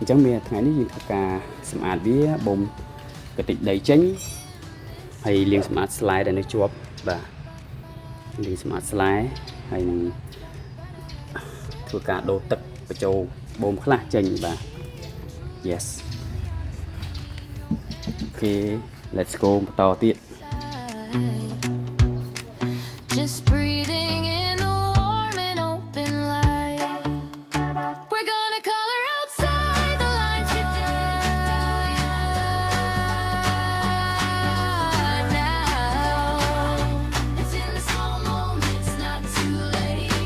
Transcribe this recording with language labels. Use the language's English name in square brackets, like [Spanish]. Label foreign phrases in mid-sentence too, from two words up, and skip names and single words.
[Khmer] ញ្ចឹងមានថ្ងៃនេះយើងធ្វើការសម្អាតវាបូមកតិចដីចេញហើយលាងសម្អាតស្លែដែលនៅជាប់បាទលាងសម្អាតស្លែហើយនឹងធ្វើការដូរទឹកបញ្ចូលបូមខ្លះចេញបាទ [English] yes okay let's go [Khmer] បន្តទៀត [English] Just breathing in the warm and open light. We're gonna color outside the lines today. Now it's in the small moments, not too late.